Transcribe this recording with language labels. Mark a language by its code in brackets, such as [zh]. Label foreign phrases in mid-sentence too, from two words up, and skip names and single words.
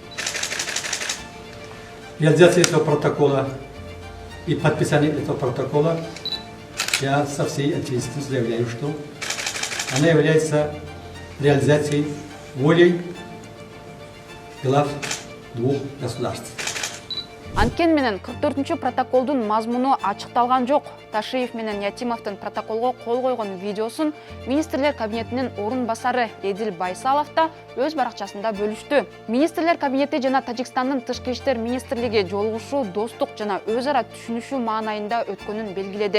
[ru] Реализация этого протокола и подписание этого протокола, я со всей ответственностью заявляю, что она является реализацией волей глав двух государств. [ky] Анткени менен 44 протоколдун мазмуну ачыкталган жок. Ташиев менен Ятимовдун протоколго кол койгон видеосун министрлер кабинетинин орун басары Эдил Байсалов да өз баракчасында бөлүштү. Министрлер кабинети жана Тажикстандын тышкы иштер министрлиги жолугушуу достук жана өз ара түшүнүшүү маанайында өткөнүн белгиледи.